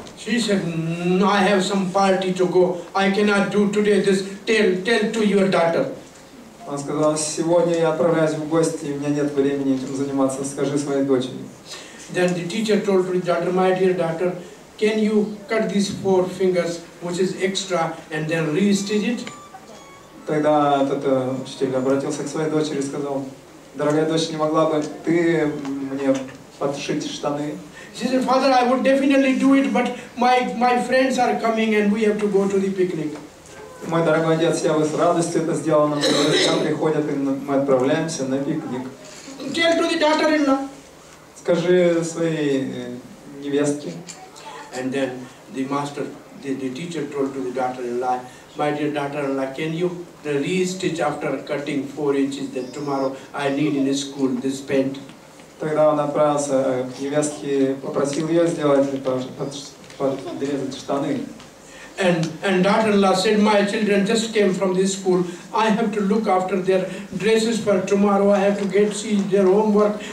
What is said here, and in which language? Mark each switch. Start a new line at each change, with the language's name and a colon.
English: She said, no, I have some party to go. I cannot do today this. Tell to your daughter.
Russian: Он сказал: сегодня я отправляюсь в гости, и у меня нет времени этим заниматься, скажи своей дочери.
English: Then the teacher told to the daughter, my dear daughter, can you cut these 4 fingers, which is extra, and then re-stitch it?
Russian: Тогда этот учитель обратился к своей дочери и сказал: дорогая дочь, не могла бы ты мне подшить штаны?
English: She said, Father, I would definitely do it, but my friends are coming and we have to go to the picnic.
Russian: Мой дорогой отец, я бы с радостью это сделал, но друзья приходят, и мы отправляемся на пикник.
English: Tell to the daughter-in-law.
Russian: Скажи своей невестке.
English: And then the teacher told to the daughter-in-law, my dear daughter-in-law, can you re-stitch after cutting 4 inches that tomorrow I need in school this pant?
Russian: Тогда он отправился к невестке, попросил ее сделать, подрезать штаны.
English: And daughter-in-law said, my children just came from this school. I have to look after their dresses for tomorrow. I have to see their homework.